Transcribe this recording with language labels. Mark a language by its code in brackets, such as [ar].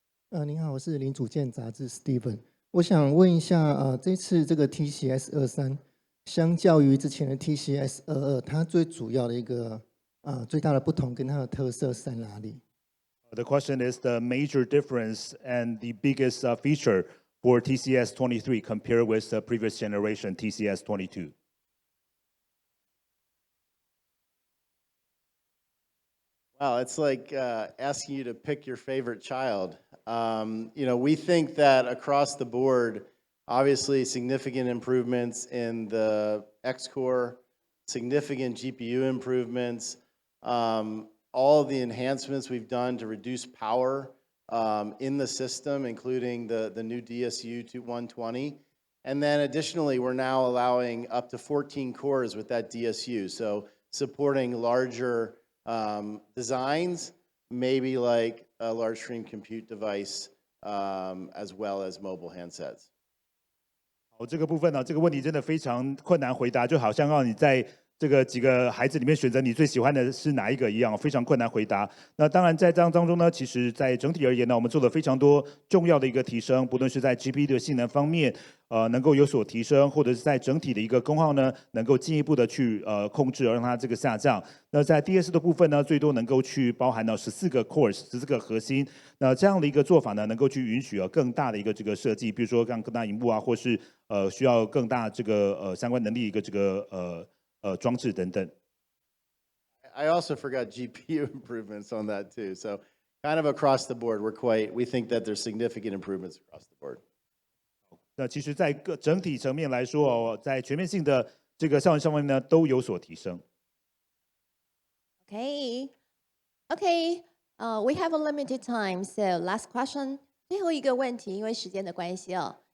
[zh] 您好，我是零组件杂志 Steven。我想问一下，这次这个 TCS23，相较于之前的 TCS22，它最主要的一个最大的不同跟它的特色是在哪里？ [en] The question is the major difference and the biggest feature for TCS23 compared with the previous generation TCS22. Wow, it's like asking you to pick your favorite child. We think that across the board, obviously significant improvements in the X-core, significant GPU improvements, all of the enhancements we've done to reduce power in the system, including the new DSU 120. And then additionally, we're now allowing up to 14 cores with that DSU. So supporting larger designs, maybe like a large screen compute device, as well as mobile handsets. [zh] 这个部分呢，这个问题真的非常困难回答，就好像让你在这个几个孩子里面选择你最喜欢的是哪一个一样，非常困难回答。那当然在这样当中呢，其实在整体而言呢，我们做了非常多重要的一个提升，不论是在 GPU 的性能方面，能够有所提升，或者是在整体的一个功耗呢，能够进一步的去控制，而让它这个下降。那在 DS 的部分呢，最多能够去包含到14个 cores，14个核心。那这样的一个做法呢，能够去允许更大的一个这个设计，比如说更大荧幕啊，或是需要更大这个相关能力一个这个装置等等。 [en] I also forgot GPU improvements on that too. So kind of across the board, we think that there's significant improvements across the board. [zh] 那其实，在整体层面来说在全面性的这个效能上面呢，都有所提升。 [en] Okay. We have a limited time, so last question. [zh] 最后一个问题，因为时间的关系哦。